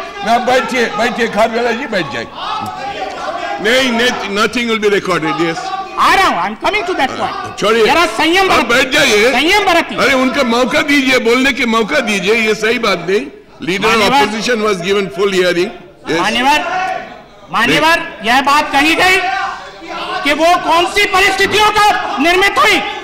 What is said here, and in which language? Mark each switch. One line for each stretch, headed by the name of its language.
Hindi: Now बैठिए खारवेला जी बैठ जाए।
English: नहीं, nothing will be recorded. Yes.
Hindi: आ रहा हूँ,
English: I am coming to that point.
Hindi: छोड़िए। जरा संयम आप बैठ जाइए। संयम बरतिए। अरे उनका मौका दीजिए, बोलने के मौका दीजिए, ये सही बात नहीं।
English: Leader of opposition was given full hearing. Yes.
Hindi: मान्यवर, यह बात कही गई कि वो कौन सी परिस्थितियों का निर्मित हुई।